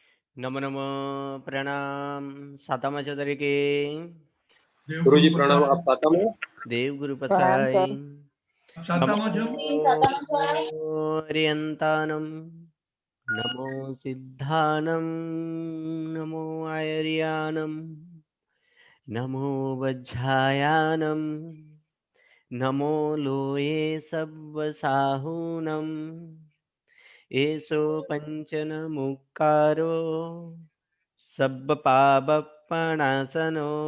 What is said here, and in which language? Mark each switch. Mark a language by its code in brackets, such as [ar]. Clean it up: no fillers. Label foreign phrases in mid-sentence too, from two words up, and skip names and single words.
[hi] नमो नमो प्रणाम सातामा चौधरी के गुरुजी प्रणाम। आप साता में? देव गुरु प्रणाम पसाई सर। नमो जी सातामा सर। [pra] ओरियंतानम नमो सिद्धानम नमो आयरियानम नमो वज्झायानम नमो लोये सब्वसाहूनम एसो पंचन मुक्कारो सब्बपापपणासनो